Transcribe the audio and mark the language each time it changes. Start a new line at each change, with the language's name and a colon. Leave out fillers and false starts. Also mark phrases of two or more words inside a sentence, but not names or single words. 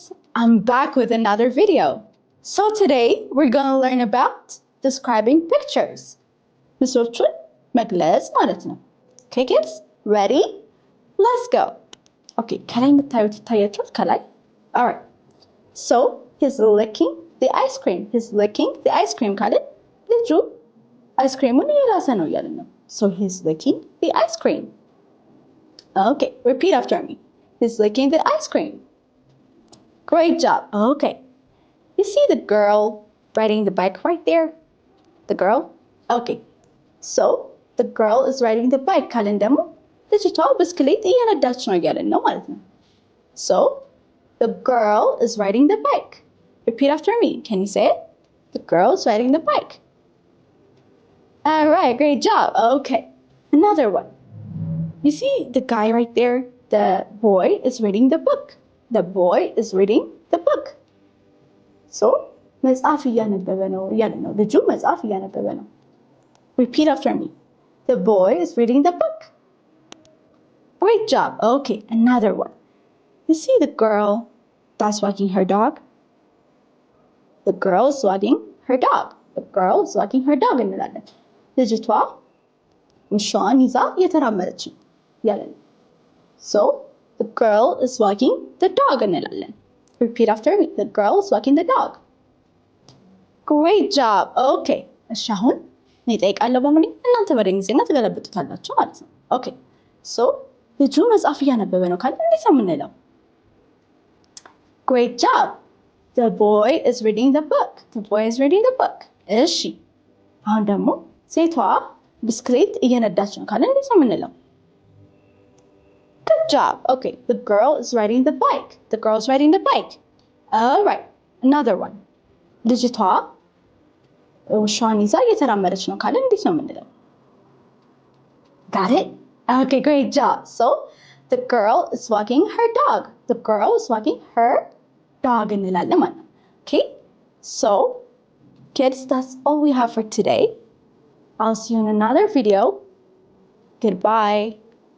English: I'm back with another video. So today we're gonna learn about describing pictures.
Amharic: ምስሎቹን መግለጽ ማለት ነው.
English: Okay kids, ready? Let's go.
Amharic: Okay, ከላይ የምታዩት ይታያችኋል ከላይ?
English: Alright. So he's licking the ice cream. He's licking the ice cream
Amharic: ካልን ልጁ አይስክሬሙን እየላሰ ነው እያልን ነው.
English: So he's licking the ice cream. Okay, repeat after me. He's licking the ice cream. Great job. Okay. You see the girl riding the bike right there? The girl? Okay. So the girl is riding the bike
Amharic: ካልን ደግሞ ልጅቷ ብስክሌት እየነዳች ነው እያልን ነው ማለት ነው.
English: So the girl is riding the bike. Repeat after me. Can you say it? The girl is riding the bike. All right, great job. Okay. Another one. You see the guy right there? The boy is reading the book. The boy is reading the book. So,
Amharic: መጽሐፍ እያነበበ ነው እያልን ነው. ልጁ መጽሐፍ እያነበበ ነው.
English: Repeat after me. The boy is reading the book. Great job. Okay, another one. You see the girl that's walking her dog? The girl is walking her dog. The girl is walking her dog እንላለን.
Amharic: ልጅቷ ውሻዋን ይዛ እየተራመደች ነው ያለን.
English: So, the girl is walking the dog እንላለን. Repeat after me. The girl is walking the dog. Great job. Okay.
Amharic: እሺ አሁን እኔ እጠይቃለሁ በሙሉ እናንተ በእንግሊዝኛ ትገለብጡታላችሁ ማለት ነው.
English: Okay.
Amharic: So, ልጁ መጽሐፍ እያነበበ ነው ካለ እንዴት ነው የምንለው?
English: Great job. The boy is reading the book. The boy is reading the book.
Amharic: እሺ አሁን ደግሞ ሴቷ ብስክሌት እየነዳች ነው ካለ እንዴት ነው የምንለው?
English: Good job. Okay, the girl is riding the bike. The girl is riding the bike. All right, another one.
Amharic: ልጅቷ ውሻዋን ይዛ እየተራመደች ነው ካለ እንዴት ነው የምንለው?
English: Got it? Okay, great job. So, the girl is walking her dog. The girl is walking her dog
Amharic: እንላለን ማለት ነው.
English: Okay, so kids, that's all we have for today. I'll see you in another video. Goodbye.